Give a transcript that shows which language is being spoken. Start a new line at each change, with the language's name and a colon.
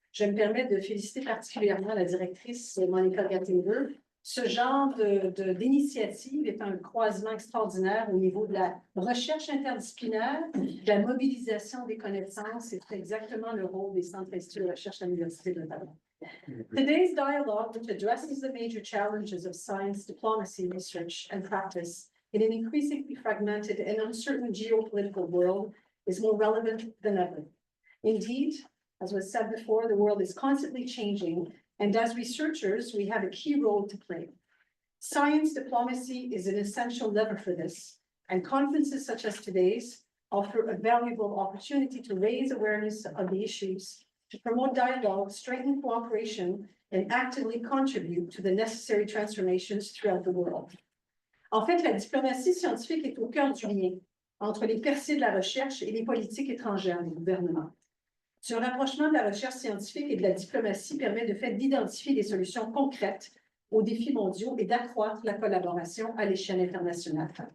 French: Je me permets de féliciter particulièrement la directrice Monica Gattinger. Ce genre d'initiative est un croisement extraordinaire au niveau de la recherche interdisciplinaire, de la mobilisation des connaissances. C'est exactement le rôle des centres instituts de recherche à l'Université d'Ottawa.
English: Today's dialogue, which addresses the major challenges of science, diplomacy, research, and practice in an increasingly fragmented and uncertain geopolitical world, is more relevant than ever. Indeed, as was said before, the world is constantly changing, and as researchers, we have a key role to play. Science diplomacy is an essential lever for this, and conferences such as today's offer a valuable opportunity to raise awareness of the issues, to promote dialogue, strengthen cooperation, and actively contribute to the necessary transformations throughout the world.
French: En fait, la diplomatie scientifique est au cœur du lien entre les percées de la recherche et les politiques étrangères des gouvernements. Ce rapprochement de la recherche scientifique et de la diplomatie permet de fait d'identifier des solutions concrètes aux défis mondiaux et d'accroître la collaboration à l'échelle internationale.